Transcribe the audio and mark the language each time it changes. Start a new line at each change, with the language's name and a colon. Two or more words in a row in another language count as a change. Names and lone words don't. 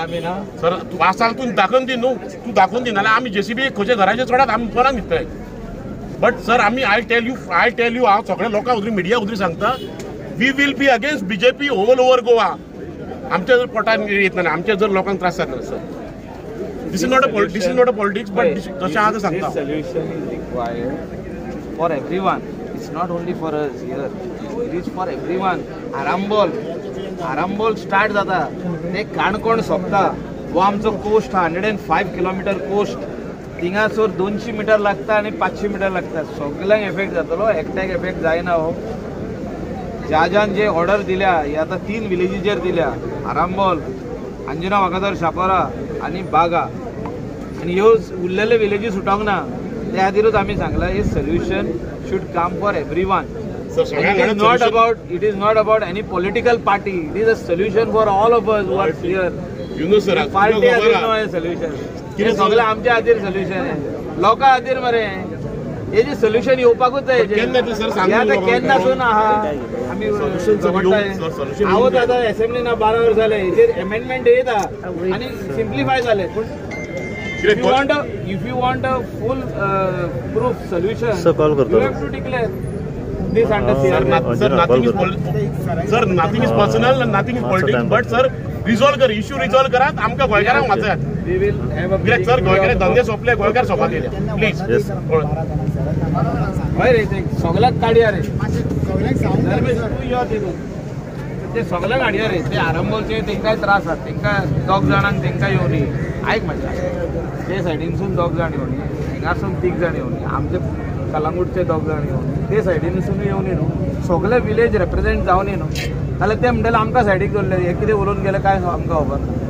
Konkani: सर तूं आसा तूं दाखोवन दी न्हू तूं दाखोवन दी नाल्यार आमी जेसीबी खंयच्या घराचे चडात आमी कोणाक दितले.
English: but sir आमी I tell you
Konkani: हांव सगळ्या लोकांक उदरी मिडिया उदरी सांगता
English: we will be against BJP all over Goa.
Konkani: आमच्या जर पोटान येतना आमच्या जर लोकांक त्रास जाता सर
English: this is not a politics
Konkani: बट जशें आहा तें सांगता.
English: Solution is required for everyone. It's not only for us here. It is for everyone.
Konkani: आरांबोल स्टार्ट जाता ते काणकोण सोंपता हो आमचो कोस्ट 105
English: kilometer coast
Konkani: थिंगासोर 200 मीटर लागता आनी 500 मीटर लागता. सगळ्यांक एफेक्ट जातलो एकट्याक एफेक्ट जायना. हो ज्यान जे ऑर्डर दिल्या ही आतां 3 विलेजीचेर दिल्या आरांबोल अंजुना वागातोर शापोरा आनी बागा आनी ह्यो उरलेले विलेजी सुटोंक ना. त्या खातीरूच आमी सांगलां हे
English: solution should come for everyone. It is not about any political party. It is a solution for all of us who are here.
Konkani: Party खातीर नो हे solution. हे सगळें आमच्या खातीर solution आहे लोकां खातीर मरे हेजे सोल्युशन येवपाकूच जाय. केन्नासून आहा आमी हांव आतां असेंब्लीन 12 वर्स जाले हेजेर अमेंडमेंट येता आनी सिम्प्लिफाय जाले.
English: पूण if you want a full proof solution you have to declare this under nothing is personal and nothing is politics but sir resolve कर issue resolve
Konkani: करात आमका गोंयकारांक वाचयात.
English: we will have a
Konkani: सर गोंयकार धंदे सोंपले गोंयकार सोपा गेले प्लीज हय रे ते सगळ्याक काडया रे ते सगळ्याक काडया रे ते आरंभोलचे तेंकाय त्रास आहात तेंका 2 जाणांक तेंका येवनी आयक म्हाज्या ते सायडीनसून 2 जाण येवनी हिंगासून 3 जाण येवनी आमचे कलांगूटचे 2 जाण येवनी ते सायडीनसून येवनी न्हू सगळे
English: village represent
Konkani: जावनी न्हू जाल्यार ते म्हणटले आमकां सायडीक दवरले हे कितें उलोवन गेले काय आमकां खबर.